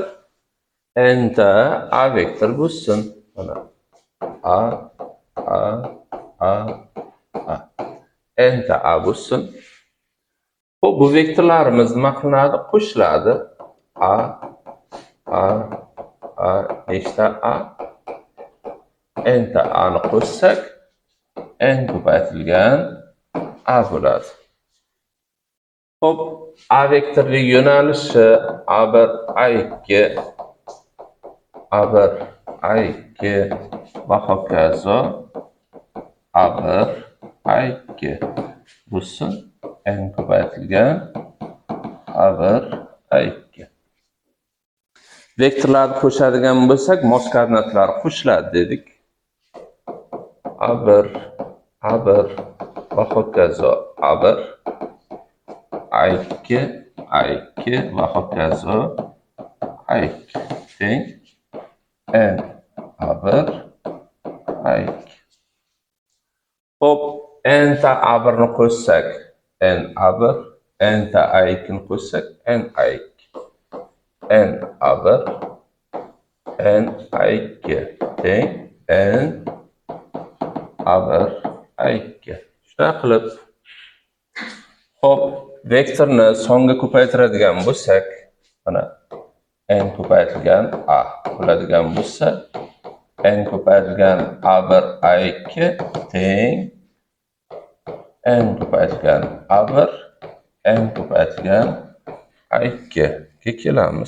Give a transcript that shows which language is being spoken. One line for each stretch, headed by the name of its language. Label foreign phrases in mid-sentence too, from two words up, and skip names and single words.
Uzbek: N ta A vektor bo'lsin. Mana A, N ta A bo'lsin. Xo'p, bu vektorlarimiz nima qilinadi? Qo'shiladi. A, nechta A? N ta A ni qo'shsak, N ko'paytirilgan A bo'ladi. Xo'p, A vektorli yo'nalishi A1, A2, A1, A2 va hokazo A1, A2 bo'lsin. N ko'paytirilgan A1, A2. Vektorlarni qo'shadigan bo'lsak, mos koordinatlari qo'shiladi dedik. A1 va hokazo A1, A2 va hokazo A2 teng N A1, A2. Hop, N ta A1 ni qo'shsak, N A1, N ta A2 ni qo'shsak, N A2. N A1, N A2 teng N A1, A2. Shunday qilib, hop, vektorni songa ko'paytiradigan bo'lsak, mana N ko'paytirilgan A bo'ladigan bo'lsa, n ko'paytirilgan a1 a2 teng n ko'paytirilgan a1 n ko'paytirilgan a2 ga kelamiz.